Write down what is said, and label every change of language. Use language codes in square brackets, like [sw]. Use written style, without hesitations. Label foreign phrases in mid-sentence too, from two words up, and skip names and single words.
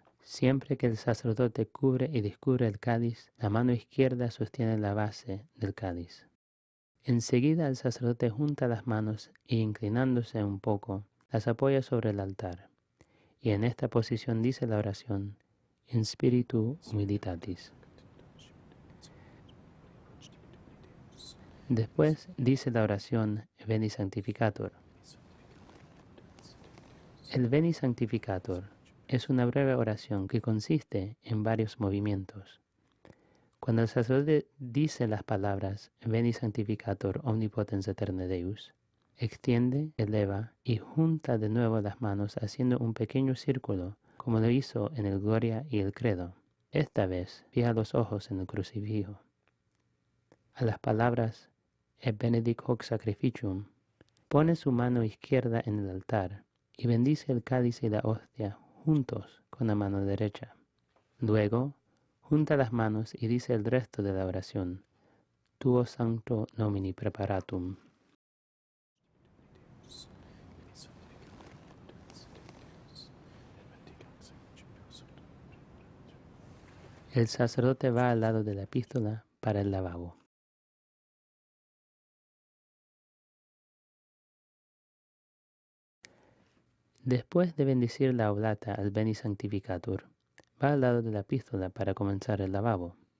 [es] Siempre que el sacerdote cubre y descubre el cáliz, la mano izquierda sostiene la base del cáliz. Enseguida el sacerdote junta las manos e inclinándose un poco, las apoya sobre el altar. Y en esta posición dice la oración, [la] In spiritu humilitatis. [es] Después dice la oración Veni Sanctificator. El Veni Sanctificator es una breve oración que consiste en varios movimientos. Cuando el sacerdote dice las palabras [la] Veni Sanctificator Omnipotens Aeterne Deus, [es] extiende, eleva y junta de nuevo las manos haciendo un pequeño círculo como lo hizo en el Gloria y el Credo. Esta vez fija los ojos en el crucifijo. A las palabras [la] Et benedic hoc sacrificium, [es] pone su mano izquierda en el altar y bendice el cáliz y la hostia juntos con la mano derecha. Luego, junta las manos y dice el resto de la oración. [la] Tuo sancto nomini preparatum. [es] El sacerdote va al lado de la epístola para el lavabo. Después de bendecir la oblata al Beni Sanctificator, va al lado de la epístola para comenzar el lavabo.